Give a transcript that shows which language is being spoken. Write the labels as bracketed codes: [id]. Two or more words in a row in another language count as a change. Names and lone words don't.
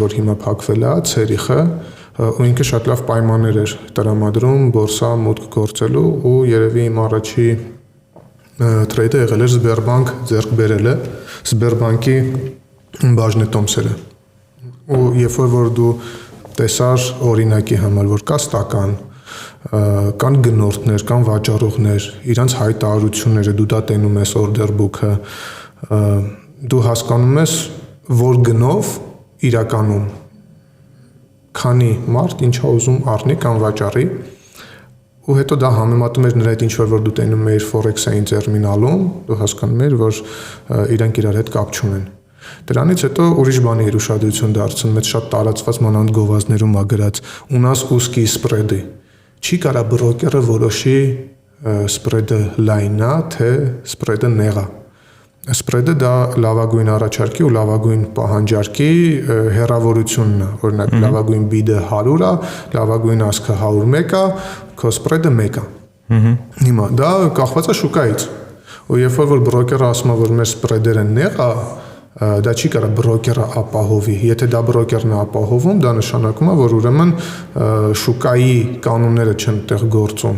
[hy] որ հիմա փակվել է, Ցերիխը, ու ինքը շատ լավ պայմաններ էր տրամադրում բորսա մուտք գործելու ու երևի իմ առաջի թրեյդը եղել էր Sberbank ձեռք բերելը, Sberbank-ի բաժնետոմսերը։ Ու երբ որ դու տեսար օրինակի համար, որ կա ստական, կան գնորդներ, կան վաճառողներ, իրանց հայտարարությունները դու դա տենում ես [en] order book- [hy] ը, դու հասկանում ես, որ գնով իրականում քանի մարդ ինչա ուզում առնի կամ վաճառի, ու հետո դա համեմատում էր նրա հետ ինչ որ դու տենում ես Forex-ային տերմինալում, դու հասկանում ես, որ իրանք իրար հետ կապ չունեն։ Դրանից հետո ուրիշ բանի էր ուշադրություն դարձնում, այդ շատ տարածված մանավանդ գովազդներում ա գրած [ru] у нас узкий [hy] spread-ի։ Չի կարա բրոկերը որոշի սպրեդը լայնն է, թե սպրեդը նեղ է։ Սպրեդը դա լավագույն առաջարկի ու լավագույն պահանջարկի հեռավորությունն է։ Օրինակ լավագույն բիդը 100 է, լավագույն ասքը 101 է, քո սպրեդը 1 է։ Հիմա դա կախված է շուկայից։ Ու երբ որ բրոկերը ասում է, որ մեր սպրեդերը նեղ է, դա չի կարող բրոկերը ապահովի։ Եթե դա բրոկերն է ապահովում, դա նշանակում է, որ ուրեմն շուկայի կանոնները չեն տեղ գործում։